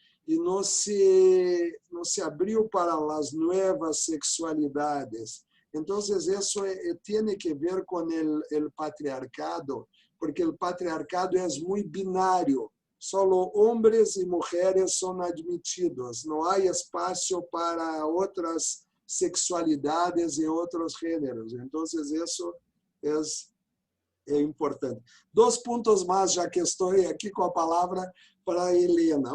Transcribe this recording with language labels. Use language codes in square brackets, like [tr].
[pt] E não se abriu para as novas sexualidades. [es] Entonces, eso tiene que ver con el patriarcado, porque el patriarcado es muy binario. Solo hombres y mujeres son admitidos. No hay espacio para otras sexualidades y otros géneros. Entonces, eso es importante. [pt] 2 pontos más, já que estou aqui com a palavra para Helena.